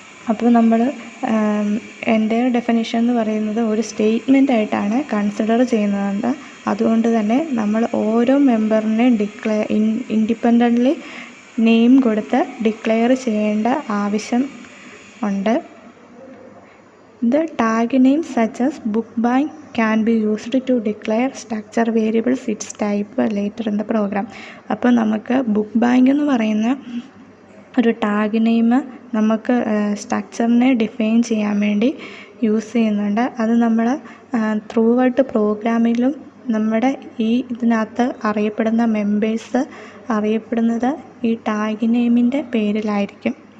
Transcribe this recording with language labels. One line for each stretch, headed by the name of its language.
Malayalam: അപ്പോൾ നമ്മൾ entire definition എന്ന് പറയുന്നത് ഒരു സ്റ്റേറ്റ്മെൻ്റ് ആയിട്ടാണ് കൺസിഡർ ചെയ്യുന്നത്. അതുകൊണ്ട് തന്നെ നമ്മൾ ഓരോ മെമ്പറിനെ ഇൻഡിപെൻഡൻ്റ്ലി നെയിം കൊടുത്ത് ഡിക്ലെയർ ചെയ്യേണ്ട ആവശ്യം ഉണ്ട്.
English: The tag names such as book bank can be used to declare structure variables its type later in the program.
Malayalam: അപ്പോൾ നമുക്ക് ബുക്ക് ബാങ്ക് എന്ന് പറയുന്ന ഒരു ടാഗ് നെയിം നമുക്ക് സ്ട്രക്ചറിനെ ഡിഫൈൻ ചെയ്യാൻ വേണ്ടി യൂസ് ചെയ്യുന്നുണ്ട്. അത് നമ്മൾ ത്രൂ ഔട്ട് പ്രോഗ്രാമിലും നമ്മുടെ ഇതിനകത്ത് അറിയപ്പെടുന്ന മെമ്പേഴ്സ് അറിയപ്പെടുന്നത് ഈ ടാഗ് നെയിമിൻ്റെ പേരിലായിരിക്കും.